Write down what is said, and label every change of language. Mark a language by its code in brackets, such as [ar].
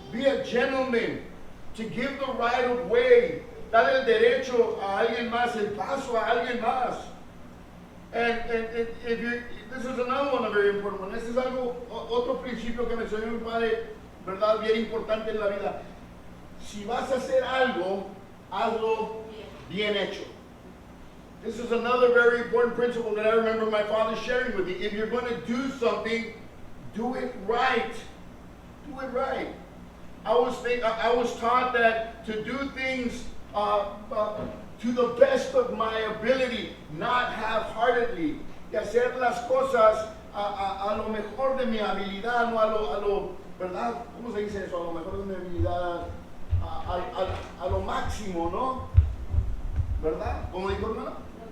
[en] Be a gentleman. To give the right of way. [es] Dar el derecho a alguien más, el paso a alguien más. [en] And if you, this is another one, a very important one. [es] Este es otro principio que me enseñó mi padre, verdad, bien importante en la vida. Si vas a hacer algo, hazlo bien hecho. [en] This is another very important principle that I remember my father sharing with me. If you're going to do something, do it right. Do it right. I was taught that to do things to the best of my ability, not half-heartedly. [es] De hacer las cosas a lo mejor de mi habilidad, no a lo, ¿verdad? ¿Cómo se dice eso? A lo mejor de mi habilidad, a lo máximo, ¿no? ¿Verdad? ¿Cómo dijo hermano?